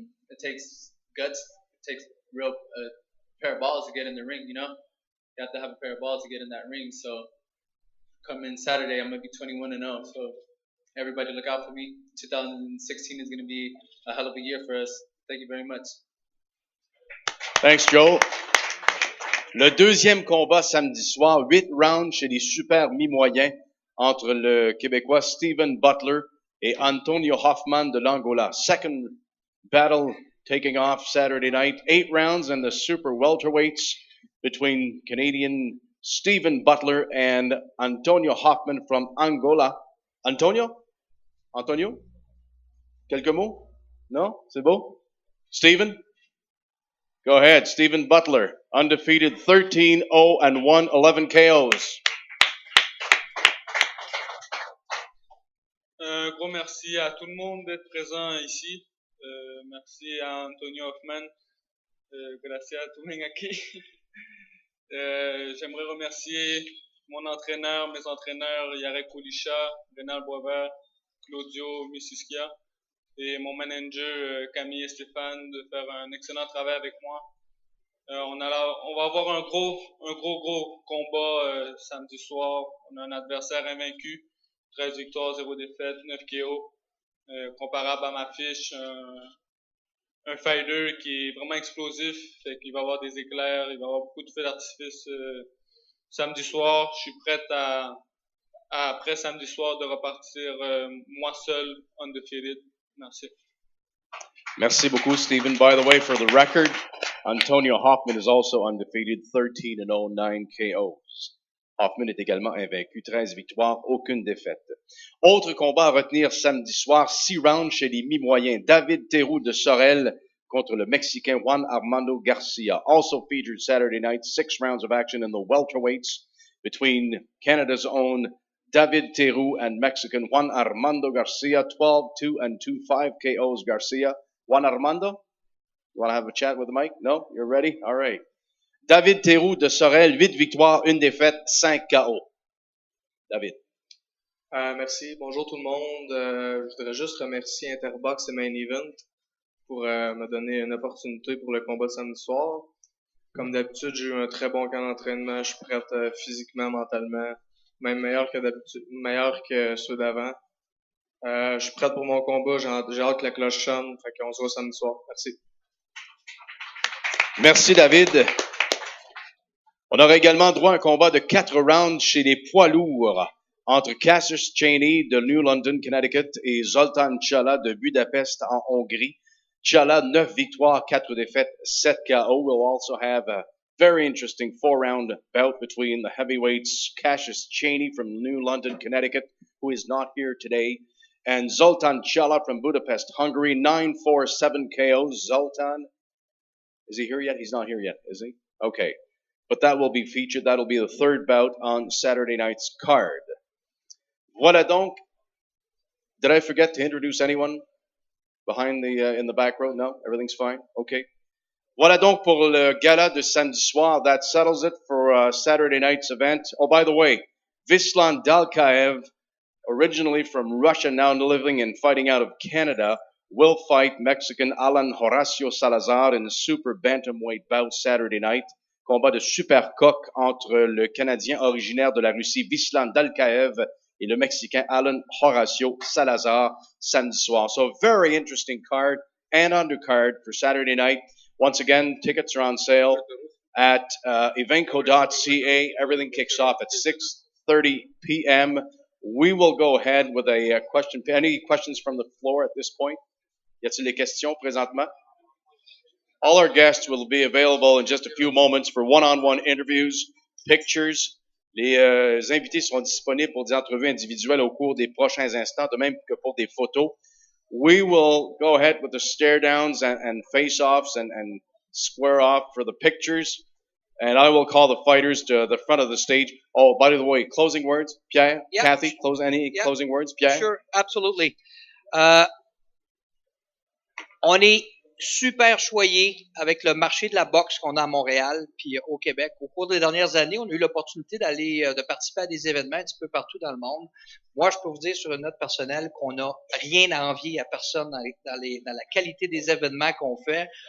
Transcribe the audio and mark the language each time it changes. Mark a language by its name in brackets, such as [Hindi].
[English] It takes guts. It takes real pair of balls to get in the ring, you know? You have to have a pair of balls to get in that ring. So coming Saturday, I'm going to be 21-0. So everybody look out for me. 2016 is going to be a hell of a year for us. Thank you very much. Thanks, Joe. [French] Le deuxième combat samedi soir, 8 rounds chez les super mi-moyens entre le Québécois Stephen Butler et Antonio Hoffman de l'Angola. [English] Second battle taking off Saturday night, 8 rounds in the super welterweights between Canadian Stephen Butler and Antonio Hoffman from Angola. Antonio? [French] Quelques mots? Non? C'est beau? Stephen? [English] Go ahead, Stephen Butler, undefeated 13-0-1, 11 KOs. [French] Un gros merci à tout le monde d'être présent ici. Merci à Antonio Hoffman. [Spanish] Gracias a tuwing aquí. [French] J'aimerais remercier mon entraîneur, mes entraîneurs, Yarek Koulisha, Rénal Boisvert, Claudio Missiskia et mon manager Camille et Stéphane de faire un excellent travail avec moi. On va avoir un gros combat samedi soir. On a un adversaire invaincu, 13 victoires, 0 défaites, 9 KO, comparable à ma fiche, un fighter qui est vraiment explosif, fait qu'il va avoir des éclairs, il va avoir beaucoup de feux d'artifice samedi soir. Je suis prêt après samedi soir de repartir moi seul, undefeated. Merci. Merci beaucoup, Stephen. [English] By the way, for the record, Antonio Hoffman is also undefeated, 13-0, 9 KOs. [French] Hoffman est également invaincu, 13 victoires, aucune défaite. Autre combat à retenir samedi soir, 6 rounds chez les mi-moyens. David Théroux de Sorel contre le Mexicain Juan Armando Garcia. [English] Also featured Saturday night, 6 rounds of action in the welterweights between Canada's own David Théroux and Mexican Juan Armando Garcia. 12-2-2, 5 KOs Garcia. Juan Armando, you want to have a chat with the mic? No? You're ready? All right. [French] David Théroux de Sorel, 8 victoires, 1 défaite, 5 KO. David. Merci. Bonjour tout le monde. Je voudrais juste remercier Interbox et Main Event pour me donner une opportunité pour le combat de samedi soir. Comme d'habitude, j'ai eu un très bon camp d'entraînement. Je suis prête physiquement, mentalement, même meilleur que d'habitude, meilleur que ceux d'avant. Je suis prête pour mon combat. J'ai hâte que la cloche sonne. Fait qu'on se voit samedi soir. Merci. Merci, David. On aura également droit à un combat de 4 rounds chez les poids lourds entre Cassius Chaney de New London, Connecticut et Zoltan Chala de Budapest en Hongrie. Chala, 9 victoires, 4 défaites, 7 KO. [English] We'll also have a very interesting 4-round bout between the heavyweights Cassius Chaney from New London, Connecticut, who is not here today, and Zoltan Chala from Budapest, Hungary, 9-4, 7 KOs. Zoltan, is he here yet? He's not here yet, is he? Okay. But that will be featured. That'll be the third bout on Saturday night's card. [French] Voilà donc. [English] Did I forget to introduce anyone behind in the back row? No? Everything's fine? Okay. [French] Voilà donc pour le gala de samedi soir. [English] That settles it for Saturday night's event. Oh, by the way, Vislan Dalkaev, originally from Russia, now living and fighting out of Canada, will fight Mexican Alan Horacio Salazar in the super bantamweight bout Saturday night. [French] Combat de super coq entre le Canadien originaire de la Russie Vislan Dalkaev et le Mexicain Alan Horacio Salazar samedi soir. [English] So a very interesting card and undercard for Saturday night. Once again, tickets are on sale at evenco.ca. Everything kicks off at 6:30 p.m. We will go ahead with a question. Any questions from the floor at this point? [French] Y a-t-il des questions présentement? [English] All our guests will be available in just a few moments for one-on-one interviews, pictures. [French] Les invités seront disponibles pour des entrevues individuelles au cours des prochains instants, de même que pour des photos. [English] We will go ahead with the stare-downs and face-offs and square off for the pictures. And I will call the fighters to the front of the stage. Oh, by the way, closing words, Pierre, Yeah. Kathy, closing words, Pierre? Sure, absolutely. [French] On est super choyé avec le marché de la boxe qu'on a à Montréal puis au Québec. Au cours des dernières années, on a eu l'opportunité de participer à des événements un petit peu partout dans le monde. Moi, je peux vous dire sur une note personnelle qu'on n'a rien à envier à personne dans la qualité des événements qu'on fait.